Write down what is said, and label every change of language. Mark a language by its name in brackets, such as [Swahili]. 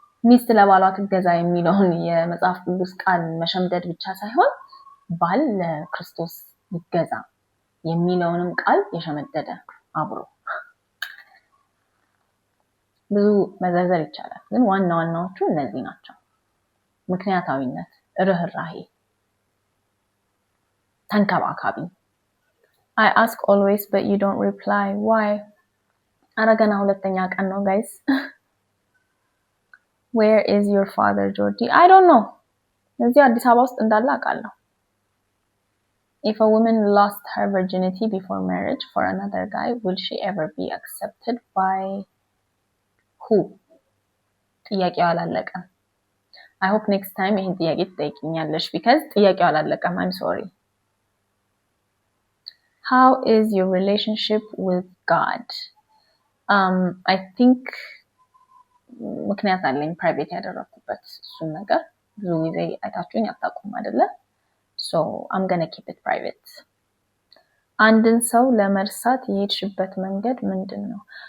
[Amharic] ሚስት ለባሏ ትገዛ የሚለውን የመጽሐፍ ቅዱስ ቃል መሸምደድ ብቻ ሳይሆን ባል ለክርስቶስ ይገዛ የሚለውንም ቃል የሸመደደ አብሮ ብዙ መዘርዘር ይቻላል። ግን ዋና ዋናዎቹ እነዚህ ናቸው። ምክንያታዊነት፣ ርህራሄ፣ ተንከባካቢ። [English] I ask always but you don't reply. Why? [Amharic] አረገና ሁለተኛ ቀን ነው [English] guys. Where is your father, Georgie? I don't know. [Amharic] እዚህ አዲስ አበባ ውስጥ እንዳለ አውቃለሁ። [English] If a woman lost her virginity before marriage for another guy, will she ever be accepted by who? [Amharic] ጥያቄው አላለቀም። [English] I hope [Amharic] next time ይሄን ጥያቄ ትጠይቂኛለሽ [English] because [Amharic] ጥያቄው አላለቀም። [English] I'm sorry. How is your relationship with God? I think [Amharic] ምክንያት አለኝ ፕራይቬት ያደረኩበት እሱን ነገር ብዙ ጊዜ አይታችሁኝ አታውቁም አይደለ? [English] So I'm gonna keep it private. [Amharic] አንድን ሰው ለመርሳት የሄድሽበት መንገድ ምንድን ነው?